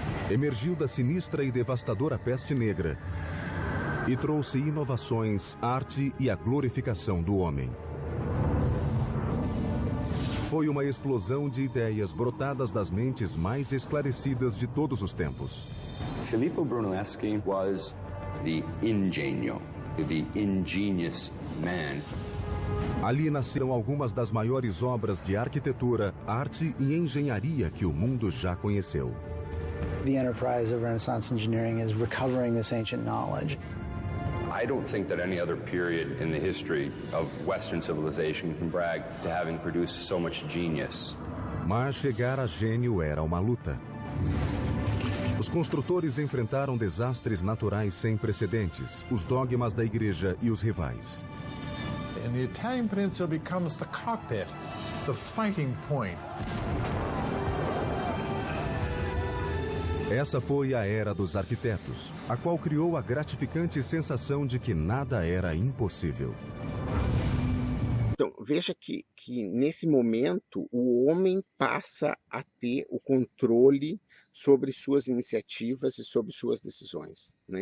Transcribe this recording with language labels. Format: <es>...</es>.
<pt>Emergiu da sinistra e devastadora peste negra e trouxe inovações, arte e a glorificação do homem. Foi uma explosão de ideias brotadas das mentes mais esclarecidas de todos os tempos.</pt> <en>Filippo Brunelleschi was the ingenio, the ingenious man.</en> <pt>Ali nasceram algumas das maiores obras de arquitetura, arte e engenharia que o mundo já conheceu.</pt> <en>The enterprise of Renaissance engineering is recovering this ancient knowledge. I don't think that any other period in the history of Western civilization can brag to having produced so much genius.</en> <pt>Mas chegar a gênio era uma luta. Os construtores enfrentaram desastres naturais sem precedentes, os dogmas da igreja e os rivais.</pt> <en>And the Italian peninsula becomes the cockpit, the fighting point.</en> <pt>Essa foi a era dos arquitetos, a qual criou a gratificante sensação de que nada era impossível. Então, veja que nesse momento o homem passa a ter o controle sobre suas iniciativas e sobre suas decisões, né?</pt>